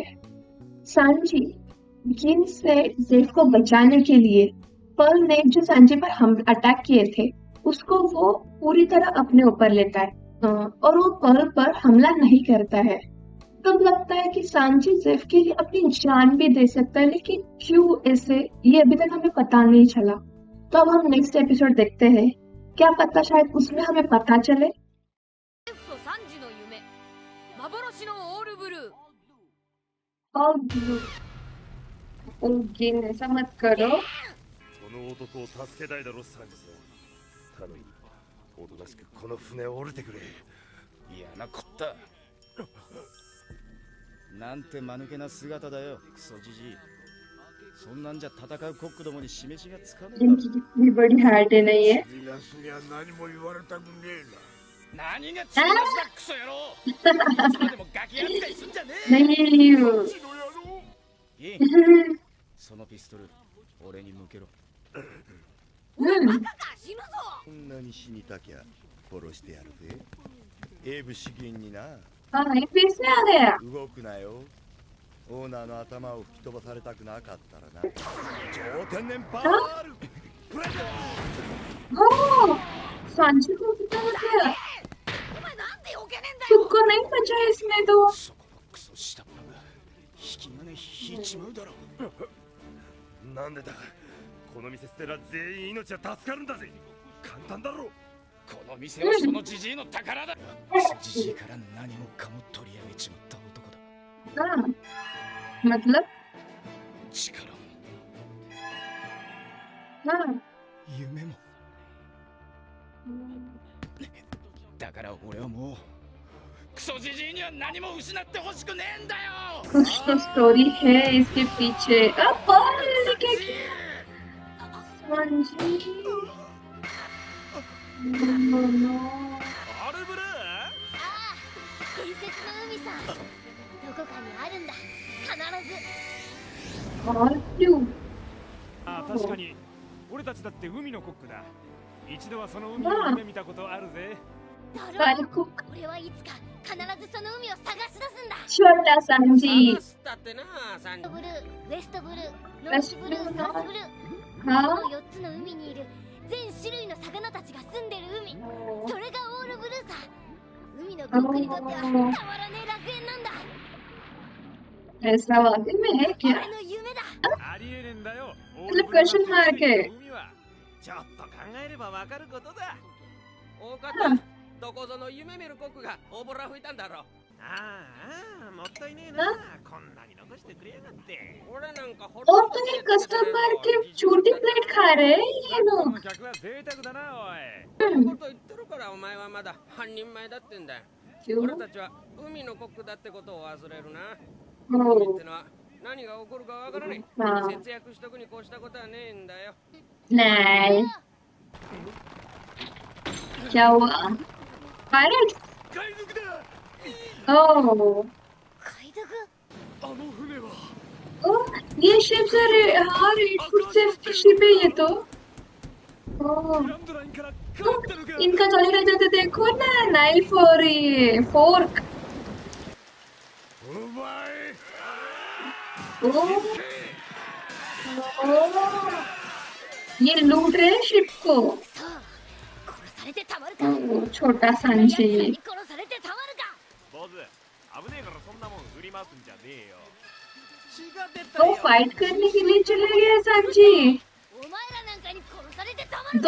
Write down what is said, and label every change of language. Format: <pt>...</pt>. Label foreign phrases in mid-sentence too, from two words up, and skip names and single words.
<hi>सांजी गिन से जेफ को बचाने के लिए पर्ल ने जो सांजी पर हम अटैक किए थे उसको वो पूरी तरह अपने ऊपर लेता है, और वो पर्ल पर हमला नहीं करता है। तब लगता है कि सांजी जेफ के लिए अपनी जान भी दे सकता है, लेकिन क्यों ऐसे, ये अभी तक हमें पता नहीं चला। तो अब हम</hi> <en>next episode</en> <hi>देखते हैं, क्या पता शायद उसमें हमें पता चले।</hi> <ja>3 時の夢幻のオールブルー</ja> <hi>और गिन ऐसा मत करो।</hi> <ja>その男を助けたいだろサンジさん。頼みおとなしくこの船を降りてくれ。嫌なこった。なんて間抜けな姿だよ、クソじじい。そんなんじゃ戦うコックどもに示しがつかねえだろ。</ja> <hi>इनकी कितनी बड़ी हार्ट है नहीं है।</hi> <ja>皆すりゃ何も言われたくねえ何が血の話だ、クソ野郎。いつまでもガキ扱いすんじゃねえ。</ja> <hi>नहीं</hi> <ja>な。うちの野郎。いい。そのピストル、俺に向けろ。 हम्म, 死ぬぞこんなに死にたきゃ殺してやるぜ。エイブ資源にな。</ja> <hi>हाँ ये फिर से आ गया।</hi> <ja>動くなよ。オーナーの頭を吹き飛ばされたくなかったらな。超天然パールプレゼント。</ja> <hi>ओह, सांची को कितना हो गया?</hi> <ja>お前なんで避けねえんだよ</ja> <hi>खुद को नहीं बचा इसने तो।</hi> <ja>そこのクソ下っ端が引き金引いちまうだろ。なんでだ。この店捨てら全員命は助かるんだぜ。簡単だろ。この店はそのじじいの宝だ。クソじじいから何もかも取り上げちまった男だ。</ja> <hi>हाँ, मतलब</hi> <ja>力も</ja> <hi>हाँ,</hi> <ja>夢も。だから俺はもうクソじじいには何も失ってほしくねえんだよ。</ja> <hi>कुछ तो स्टोरी है इसके पीछे। अब पर्ल क्या किया? सांची।</hi> <en>No, no.</en> <ja>アルブレーこかにあるんだ。必ず。</ja> <hi>और ब्लू</hi> <ja>ああ、確かに俺たちだって海のコックだ。一度はその海を夢見たことあるぜ。だろ</ja> <hi>बाल कुक</hi> <ja>俺はいつか必ずその海を探し出すんだ。</ja> <hi>छोटा सांची</hi> <ja>話したってなサンジ。ブルー、ウェストブルー、ノースブルー、サウスブルー。こ</ja> <hi>हाँ</hi> <ja>の4つの海にいる全種類の魚たちが住んでる海。それがオールブルーさ。海のコックにとってはたまらねえ楽園なんだ。</ja> <hi>ऐसा वाकई में है</hi> <ja>俺</ja> <hi>क्या</hi> <ja>の夢だ。ありえねえんだよ。</ja> <hi>मतलब</hi> <en>question mark</en> <hi>है</hi> <ja>海はちょっと考えればわかることだ。大方どこぞの夢見るコックが大ボラ吹いたんだろ。ああ、もったいねえな。こんなに残してくれやがって。俺なんかほ</ja> <hi>और तो ये कस्टमर के छोटी प्लेट खा रहे हैं ये</hi> <ja>こ</ja> <hi>लोग</hi> <ja>の客は贅沢だな、おい。そういうこと言ってるからお前はまだ半人前だってんだよ。</ja> <hi>क्यों</hi> <ja>俺たちは海のコックだってことを忘れるな。 ओ 海ってのは何が起こるかわからない。</ja> <hi>हाँ</hi> <ja>節約しとくに越したことはねえんだよ。</ja> <hi>नहीं क्या हुआ पायरेट</hi> <ja>海賊だ。 ओह 海賊。あの船は</ja> <hi>ओह ये शिप सर हाँ रेड फूड सेफ्टी शिप है ये तो ओह</hi> <ja>グランドラインから変わったのか。</ja> <hi>इनका चले रह जाते देखो ना नाइफ और ये फोर्क</hi> <ja>お前</ja> <hi>ओह ओह ये लूट रहे हैं शिप को</hi> <ja>さあ、殺されてたまるか。</ja> <hi>ओह छोटा सांची</hi> <ja>殺されてたまるか。坊主、危ねえからそんなもん振り回すんじゃねえよ。</ja> <hi>वो फाइट करने के लिए चले गए सांची</hi> <ja>お前らなんかに殺されてたまるか。</ja>